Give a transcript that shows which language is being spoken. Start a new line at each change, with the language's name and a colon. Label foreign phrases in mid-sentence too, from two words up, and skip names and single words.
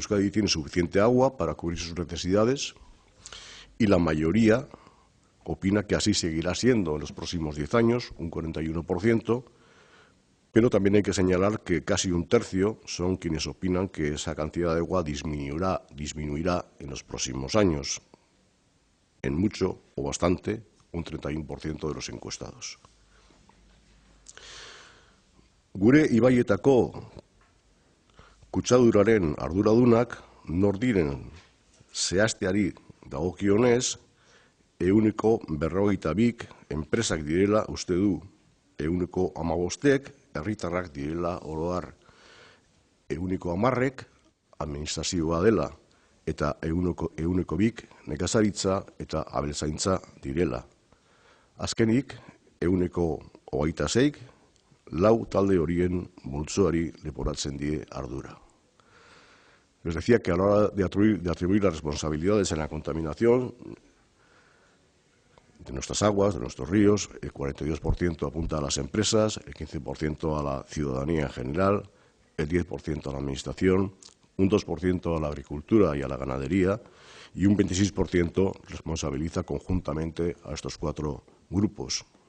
Spanish: Euskadi tiene suficiente agua para cubrir sus necesidades, y la mayoría opina que así seguirá siendo en los próximos 10 años, un 41%, pero también hay que señalar que casi un tercio son quienes opinan que esa cantidad de agua disminuirá en los próximos años, en mucho o bastante, un 31% de los encuestados.
Basque: Gure ibaietako kutsaduraren arduradunak nor diren zehazteari dagokionez, 52 enpresak direla uste du, 15 herritarrak direla oro har, 10 administrazioa dela, eta 2 nekazaritza eta abeltzaintza direla. Azkenik, 26 lau talde horien multzoari leporatzen die ardura.
Spanish: Les decía que a la hora de atribuir las responsabilidades en la contaminación de nuestras aguas, de nuestros ríos, el 42% apunta a las empresas, el 15% a la ciudadanía en general, el 10% a la administración, un 2% a la agricultura y a la ganadería, y un 26% responsabiliza conjuntamente a estos 4 grupos.